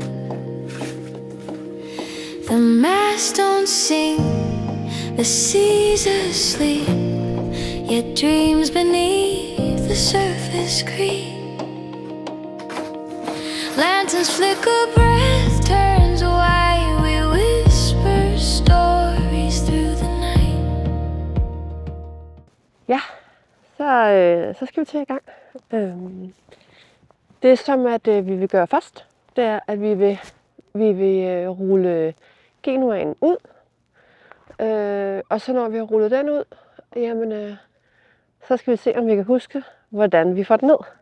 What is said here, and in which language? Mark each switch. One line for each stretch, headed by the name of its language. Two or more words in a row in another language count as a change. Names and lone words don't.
English: The masts don't sing, the sea's asleep, yet dreams beneath the surface creep. Lanterns flicker, breath turns white, we whisper stories through the night.
Danish: Ja. Så skal vi til i gang. Det som at vi vil gøre først, det er at vi vil rulle Genuaen ud. Og så når vi har rullet den ud, jamen så skal vi se om vi kan huske hvordan vi får den ned.